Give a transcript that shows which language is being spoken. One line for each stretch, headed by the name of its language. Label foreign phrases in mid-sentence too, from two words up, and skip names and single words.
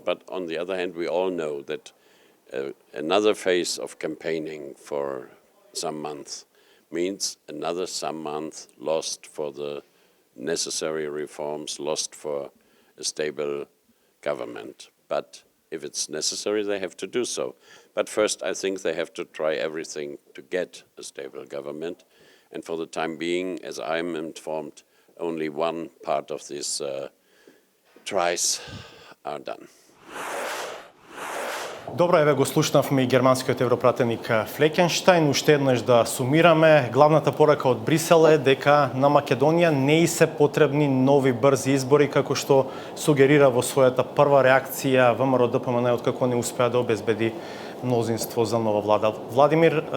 English: But on the other hand, we all know that another phase of campaigning for some months means another some month lost for the necessary reforms, lost for a stable government. But if it's necessary, they have to do so. But first, I think they have to try everything to get a stable government. And for the time being, as I'm informed, only one part of this tries are done.
Macedonian: Добро, еве го слушнавме и германскиот европратеник Флекенштайн. Уште еднаш да сумираме, главната порака од Брисел е дека на Македонија не и се потребни нови брзи избори, како што сугерира во својата прва реакција ВМРО-ДПМН откако не успеа да обезбеди мнозинство за нова влада.